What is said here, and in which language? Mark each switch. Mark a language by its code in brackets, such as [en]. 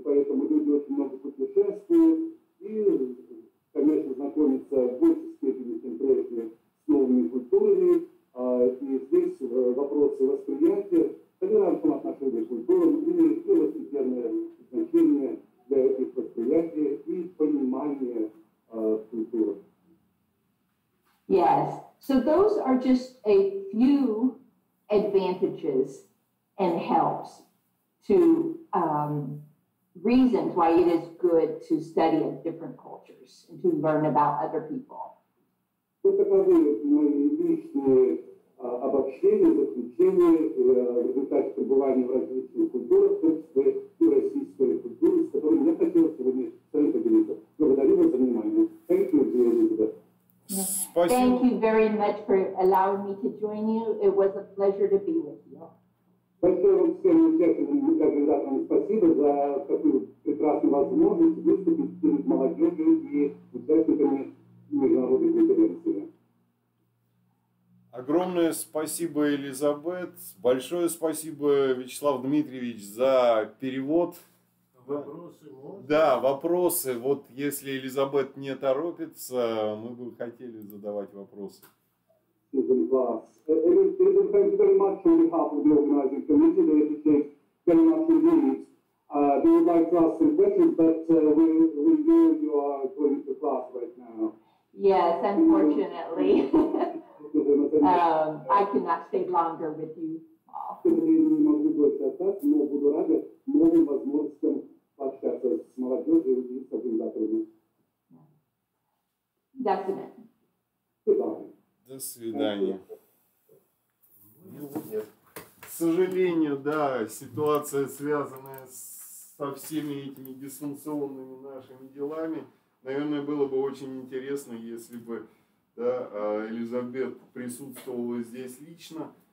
[ru] Поэтому люди очень много путешествуют и, конечно, знакомятся в большей степени, чем прежде, с новыми культурами. И здесь вопросы восприятия, толерантного отношения к культурам имеют первостепенное значение для их восприятия и понимания культуры. [en] Yes, so those are just a few advantages and helps to reasons why it is good to study different cultures and to learn about other people. [ru] Вот таковы мои личные обобщения, заключения в результате пребывания в различных культурах, в том числе и российской культуры, с которой я хотел сегодня с вами поделиться. Благодарю вас за внимание. [en] Thank you, Elizabeth. Thank you very much for allowing me to join you. It was a pleasure to be with you. [ru] Большое вам всем участникам и организаторам спасибо за такую прекрасную возможность выступить перед молодежью и участниками международной конференции. Огромное спасибо, Елизабет. Большое спасибо, Вячеслав Дмитриевич, за перевод. Вопросы можно? Да, вопросы. Вот если Елизабет не торопится, мы бы хотели задавать вопросы. [en] Elizabeth, thank you very much on behalf of the organizing committee. They appreciate very much indeed. They would like to ask some questions, but we know you are going to class right now. Yes, unfortunately. I cannot stay longer with you all. [ru] К сожалению, не могу больше остаться, но буду рада новым возможностям пообщаться с молодежью и с организаторами. [en] Definitely. Goodbye. [ru] До свидания. Ну, нет. К сожалению, да, ситуация, связанная со всеми этими дистанционными нашими делами, наверное, было бы очень интересно, если бы, да, Елизабет присутствовала здесь лично.